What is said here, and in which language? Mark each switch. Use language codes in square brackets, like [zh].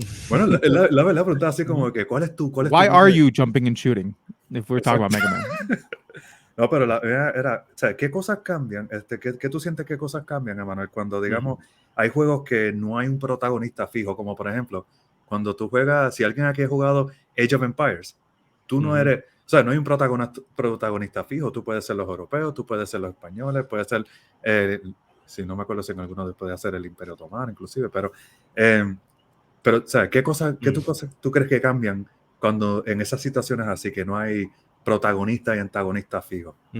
[es] Bueno, la pregunta así como que [en] Why are you jumping and shooting? If we're talking about Mega Man. [es] No, pero era, o sea, ¿qué cosas cambian? ¿Qué tú sientes qué cosas cambian, Emanuel? Cuando, digamos, hay juegos que no hay un protagonista fijo, como por ejemplo, cuando tú juegas, si alguien aquí ha jugado Age of Empires, tú no eres, o sea, no hay un protagonista fijo, tú puedes ser los europeos, tú puedes ser los españoles, puedes ser, si no me acuerdo si en alguno puede ser el Imperio Otomano, inclusive, pero, o sea, ¿qué tú crees que cambian cuando en esas situaciones así, que no hay protagonista y antagonista fijo?